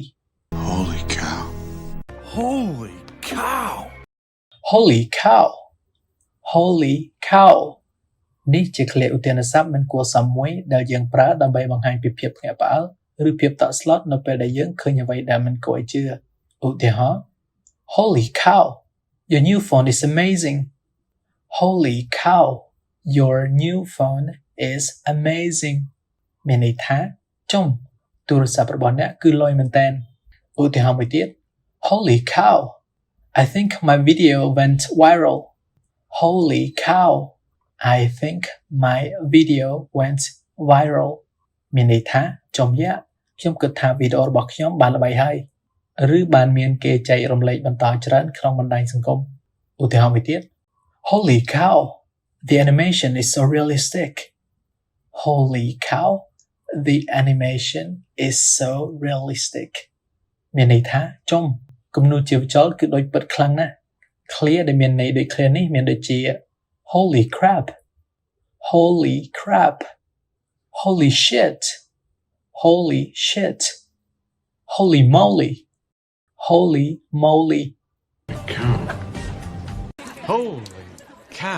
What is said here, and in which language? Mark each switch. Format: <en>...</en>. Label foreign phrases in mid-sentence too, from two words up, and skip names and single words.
<en>Holy cow. Holy cow. Holy cow Holy cow</en> <km>នេះជា clear ឧទានស័ព្ទមិនគួរសមមួយដែលយើងប្រើដើម្បីបង្ហាញពីភាពភ្ញាក់ផ្អើលឬភាពតក់ស្លុតនៅពេលដែលយើងឃើញអ្វីដែលមិនគួរឲ្យជឿឧទាហរណ៍</km> <en>Holy cow Your new phone is amazing Holy cow Your new phone is amazing</en> <km>មានន័យថាទូរស័ព្ទរបស់អ្នកគឺលយមែន តើឧទាហរណ៍មួយទៀត</km> <en>Holy cow I think my video went viral Holy cow I think my video went viral</en> <km>មានន័យថាចំយ៉ាក់ខ្ញុំគិតថាវីដេអូរបស់ខ្ញុំបានល្បីហើយឬបានមានគេចែករំលែកបន្តច្រើនក្នុងបណ្ដាញសង្គមឧទាហរណ៍មួយទៀត</km> <en>Holy cow The animation is so realistic Holy cow The animation is so realistic</en> <km>មានន័យថាចុំគំនូរជីវចលគឺដូចពិតខ្លាំងណាស់</km> <en>clear</en> <km>ដែលមានន័យដូច</km> <en>clear</en> <km>នេះមានដូចជា</km> <en>holy crap holy crap holy shit holy shit holy moly holy moly Cow. Holy cow.</en>